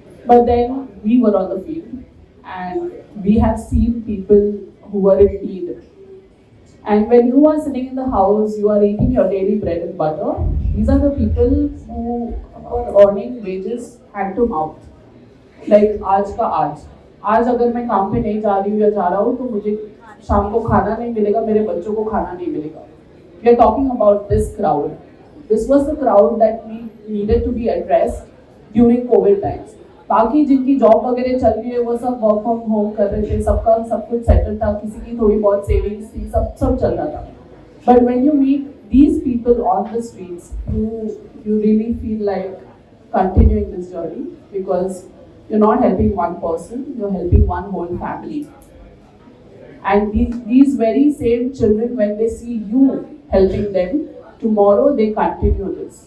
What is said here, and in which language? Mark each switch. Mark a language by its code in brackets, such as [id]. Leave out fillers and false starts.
[en] But then we were on the field, and we have seen people who were in need. And when you are sitting in the house, you are eating your daily bread and butter. These are the people who are earning wages hand to mouth. [hi] Like आज का आज अगर मैं काम पे नहीं जा रही हूँ या जा रहा हूँ तो मुझे शाम को खाना नहीं मिलेगा, मेरे बच्चों को खाना नहीं मिलेगा. [en] We are talking about this crowd. This was the crowd that we needed to be addressed during COVID times. [hi] बाकी जिनकी जॉब वगैरह चल रही है वो सब वर्क फ्रॉम होम कर रहे थे, सबका सब कुछ सेटल था, किसी की थोड़ी बहुत सेविंग्स थी, सब चल रहा था. [en] But when you meet these people on the streets, you really feel like continuing this journey because you're not helping one person, you're helping one whole family. And these very same children, when they see you helping them, tomorrow they continue this.